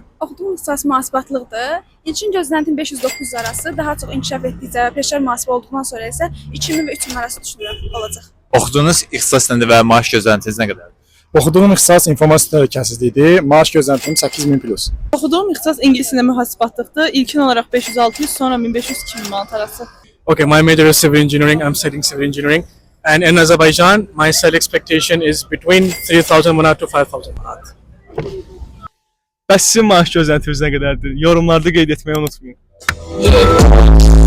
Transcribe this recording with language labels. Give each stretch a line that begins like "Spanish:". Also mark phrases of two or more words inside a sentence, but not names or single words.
Azerbaijani: Oxuduğum ixtisas mühasibatlıqdır. İlkin gözləntim 500-900 arası, daha çox inkişaf etdikcə və peşə mühasibə olduqdan sonra isə 2000 və 3000 arası düşünürəm olacaq. Oxuduğunuz ixtisas nədir və maaş gözləntiniz nə qədərdir? Oxuduğum ixtisas informasiya təhlükəsizliyidir. Maaş gözləntim 8000 plus. Oxuduğum ixtisas ingilis dilində mühasibatlıqdır. İlkin olaraq 500-600, sonra 1500-2000 manat arası.
English: Okay, my major is civil engineering. I'm studying civil engineering. And in Azerbaijan, my salary expectation is between 3000 manat to 5000 manat.
Azerbaijani: Bəs sizin maaş gözləntiniz nə qədərdir? Yorumlarda qeyd etməyi unutmayın.